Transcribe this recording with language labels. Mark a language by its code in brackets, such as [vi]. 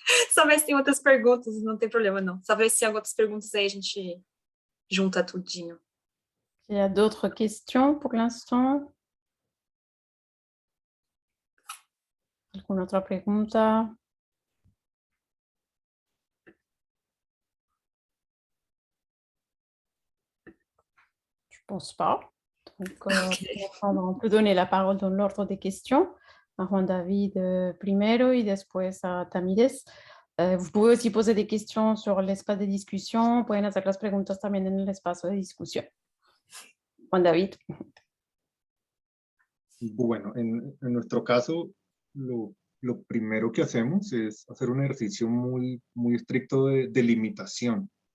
[pt] Só ver se tem outras perguntas, não tem problema não. Só ver se tem outras perguntas aí, a gente junta tudinho. [fr] Il y a d'autres questions pour l'instant? [es] Alguna otra pregunta? [fr] Je pense pas. Donc, on peut donner la parole dans l'ordre des questions [es] a Juan David primero y después a Tamires. [fr] Vous pouvez aussi poser des questions sur l'espace de discussion. [es] Pueden hacer las preguntas también en el espacio de discusión. Juan David. Bueno, en nuestro caso, lo primero que hacemos es hacer un ejercicio muy estricto de limitación.